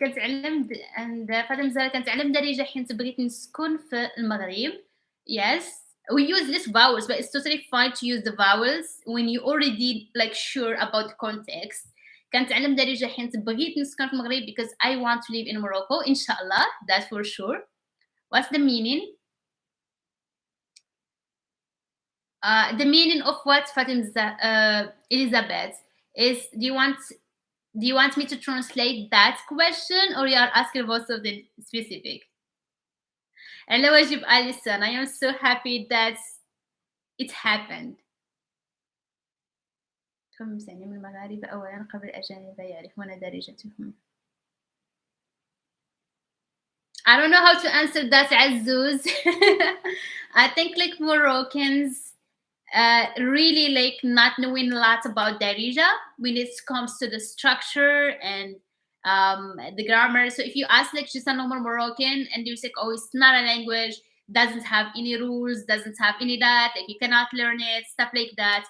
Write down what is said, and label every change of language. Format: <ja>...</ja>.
<ar>كنتعلم and فاطمة زهرة كنتعلم دارجة حيت بغيت نسكن في المغرب.</ar> <en>Yes, we use less vowels, but it's totally fine to use the vowels when you already like sure about context.</en> <ar>كنتعلم دارجة حيت بغيت نسكن في المغرب</ar> <en>because I want to live in Morocco. Inshallah, that's for sure. What's the meaning? The meaning of what Fatima Elizabeth is. Do you want me to translate that question or you are asking about something specific? Hello, Wajib Alison. I am so happy that it happened.</en> <ar>من المغاربة أولا قبل الأجانب يعرفون درجتهم.</ar> <en>I don't know how to answer that, Azuz. I think like Moroccans really like not knowing a lot about Darija when it comes to the structure and the grammar. So if you ask like just a normal Moroccan and you say, oh, it's not a language, doesn't have any rules, doesn't have any that, like you cannot learn it, stuff like that.</en>